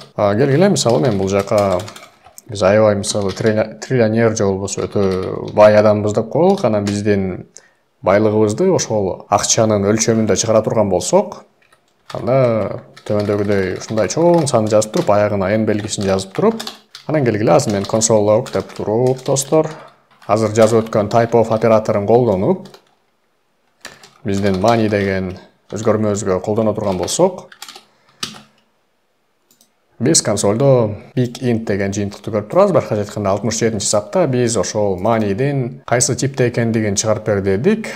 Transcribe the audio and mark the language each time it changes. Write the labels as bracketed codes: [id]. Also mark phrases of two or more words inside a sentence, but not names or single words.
[ky] Келгиле, мисалы мен бул жака биз аябай мисалы триллионер же болбосо өтө бай адамбыз деп коелук. Анан биздин байлыгыбызды ошол акчанын өлчөмүндө чыгара турган болсок, анда төмөндөгүдөй ушундай чоң санды жазып туруп, аягына n белгисин жазып туруп, анан келгиле, азыр мен [en] console log [ky] деп туруп достор, азыр жазып өткөн [en] type of [ky] операторун колдонуп, биздин money деген өзгөрмөбүзгө колдоно турган болсок, биз консолдо [en] big int [ky] деген жыйынтыкты көрүп турабыз. Башкача айтканда, 67-сапта биз ошол money'дин кайсы типте экендигин чыгарып бер дедик.